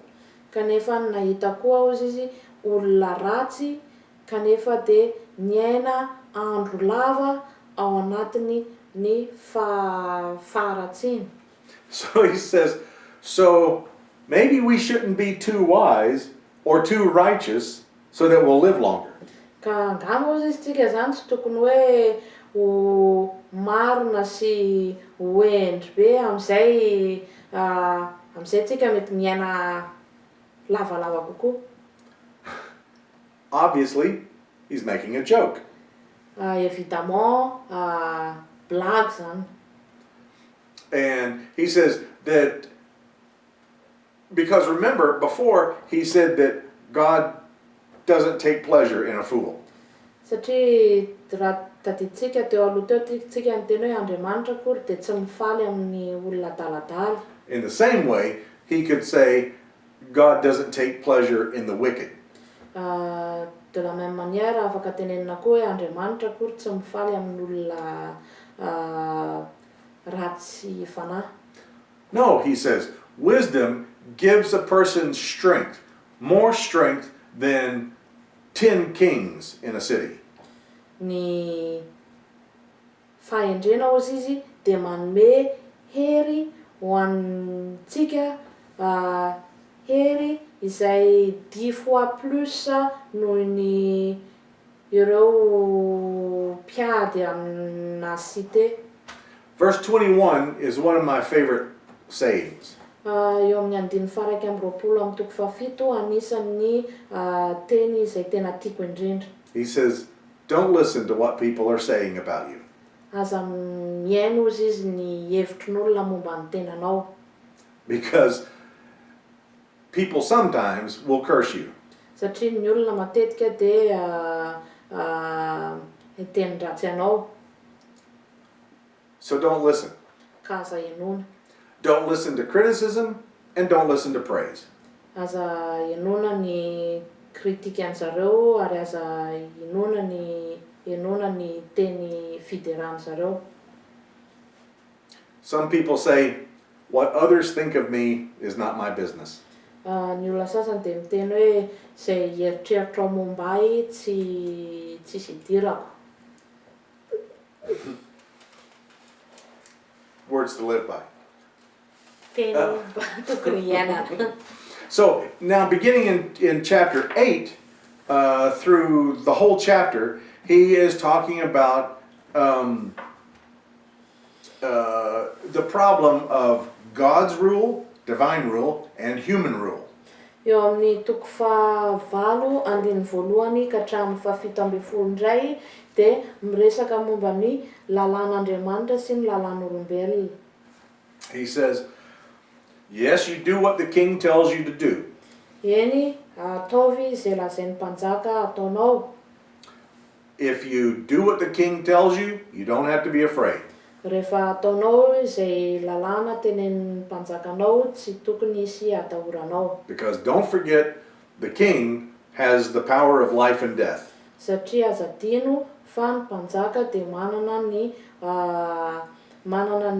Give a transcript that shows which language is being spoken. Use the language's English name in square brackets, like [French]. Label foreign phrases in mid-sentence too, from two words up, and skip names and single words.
[Malagasy] Kanefa nahita koa ozy izy olona ratsy kanefa dia niaina andro lava ao anatiny ny faharatsiana. [English] So he says, so maybe we shouldn't be too wise or too righteous so that we'll live longer. [Malagasy] Ka angamba ozy izy tsika zany tsy tokony hoe ho marina sy ho endry be amizay tsika mety miaina lavalava kokoa. [English] Obviously, he's making a joke. [French] Évidemment, blague zany. [English] And he says that, because remember, before he said that God doesn't take pleasure in a fool. [Malagasy] Satria raha tadiditsika teo aloha teo tsika niteny hoe Andriamanitra kory dia tsy mifaly amin'ny olona adaladala. [English] In the same way, he could say God doesn't take pleasure in the wicked. [French] De la même manière [Malagasy] afaka tenenina koa hoe Andriamanitra kory tsy mifaly amin'ny olona ratsy fanahy. [English] No, he says, wisdom gives a person strength, more strength than 10 kings in a city. [Malagasy] Ny fahendrena ozy izy dia manome hery ho antsika hery izay 10 [French] fois plus [Malagasy] noho ny ireo mpiady amina cité. [English] Verse 21 is one of my favorite sayings. [Malagasy] Eo amin'ny andininy faraiky amby roapolo amin'ny toko fahafito anisan'ny teny izay tena tiako indrindra. [English] He says, don't listen to what people are saying about you. [Malagasy] Aza mihaino ozy izy ny hevitrin'olona momba ny tenanao. [English] Because people sometimes will curse you. [Malagasy] Satria ny olona matetika dia hiteny ratsy anao. [English] So don't listen. [Malagasy] Ka aza henona. [English] Don't listen to criticism and don't listen to praise. [Malagasy] Aza henona ny kritika an'zareo ary aza henona ny teny fideran'zareo. [English] Some people say, what others think of me is not my business. [Malagasy] Ny olona sasany dia miteny hoe izay eritreritro momba ahy tsy idirako. [English] Words to live by. [Malagasy] Teny tokony hiainana. [English] So now beginning in chapter 8 through the whole chapter, he is talking about the problem of God's rule, divine rule, and human rule. [Malagasy] Eo amin'ny toko fahavalo andininy voalohany ka hatramin'ny fahafito amby folo indray dia miresaka momba ny lalàn'Andriamanitra sy ny lalàn'olombelona. [English] He says, yes, you do what the king tells you to do. [Malagasy] Eny, ataovy izay lazain'ny mpanjaka ataonao. [English] If you do what the king tells you, you don't have to be afraid. [Malagasy] Rehefa ataonao izay lalàna tenenin'ny mpanjakanao, tsy tokony hisy atahoranao. [English] Because don't forget, the king has the power of life and death. [Malagasy] Satria aza adino fa ny mpanjaka dia manana ny pouvoir amin'ny hoe fiainana sy fahafatesana. [English] And the king has the power of life and death. Because don't forget, the king has the power of life and death. [Malagasy] Satria aza adino fa ny mpanjaka dia manana ny manana ny pouvoir amin'ny hoe fiainana sy fahafatesana.